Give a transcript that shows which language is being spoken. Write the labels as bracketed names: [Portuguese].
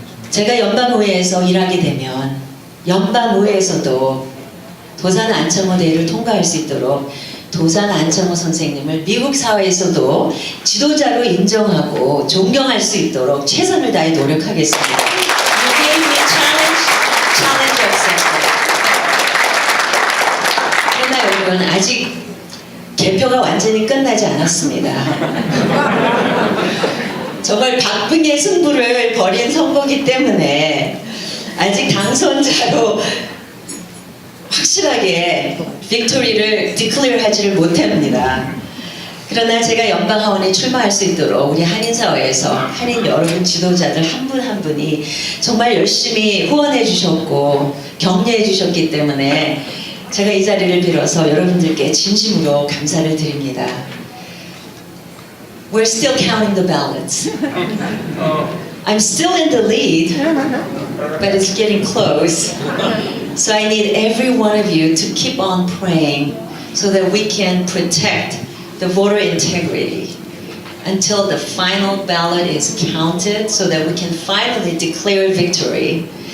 [Korean] 제가 연방의회에서 일하게 되면 연방의회에서도 도산 안창호 데이를 통과할 수 있도록 도산 안창호 선생님을 미국 사회에서도 지도자로 인정하고 존경할 수 있도록 최선을 다해 노력하겠습니다. [English] You gave me challenge accepted. [Korean] 그러나 여러분 아직 개표가 완전히 끝나지 않았습니다. 정말 박빙의 승부를 벌인 선거이기 때문에 아직 당선자로 확실하게 빅토리를 디클레어 하지를 못합니다. 그러나 제가 연방하원에 출마할 수 있도록 우리 한인사회에서 한인 여러분 지도자들 한 분 한 분이 정말 열심히 후원해 주셨고 격려해 주셨기 때문에 제가 이 자리를 빌어서 여러분들께 진심으로 감사를 드립니다. [English] We're still counting the ballots. I'm still in the lead, but it's getting close. So I need every one of you to keep on praying so that we can protect the voter integrity until the final ballot is counted so that we can finally declare victory.